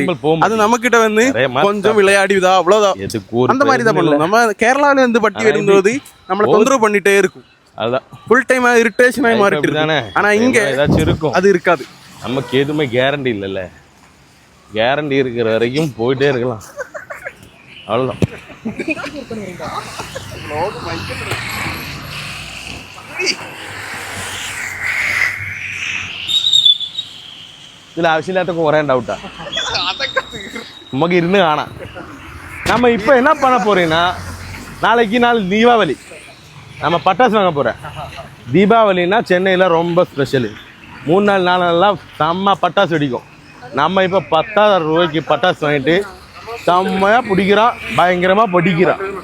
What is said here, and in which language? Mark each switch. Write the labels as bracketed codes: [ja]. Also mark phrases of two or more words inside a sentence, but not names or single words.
[ta] அது நம்ம கிட்ட கொஞ்சம் விளையாடிதா அவ்வளவுதான், அந்த மாதிரி தான் பண்ணுவோம். நம்ம கேரளால பட்டி வரும்போது நம்மள தொந்தரவு பண்ணிட்டே இருக்கும். அதுதான் [en] full time irritation [ta] ஆகி மாறிட்டு இருக்கு. ஆனா இங்க ஏதாச்சும் இருக்கும், அது இருக்காது. நமக்கு எதுவுமே கேரண்டி இல்லைல்ல. கேரண்டி இருக்கிற வரைக்கும் போயிட்டே இருக்கலாம், அவ்வளோதான். [ml] ഇതിൽ ആവശ്യമില്ലാത്തൊക്കെ കുറേ ഡൗട്ടാ നമുക്ക് ഇരുന്ന് കാണാം. [ta] நம்ம இப்போ என்ன பண்ண போறீங்கன்னா, நாளைக்கு நாள் தீபாவளி, நம்ம பட்டாசு வாங்க போகிறேன். தீபாவளின்னா சென்னையில் ரொம்ப ஸ்பெஷலு. 3 நாள் 4 நாள்லாம் செம்ம பட்டாசு வெடிக்கும். நம்ம இப்போ 10,000 ரூபாய்க்கு பட்டாசு வாங்கிட்டு செம்மையாக பிடிக்கிறான், பயங்கரமாக படிக்கிறான்.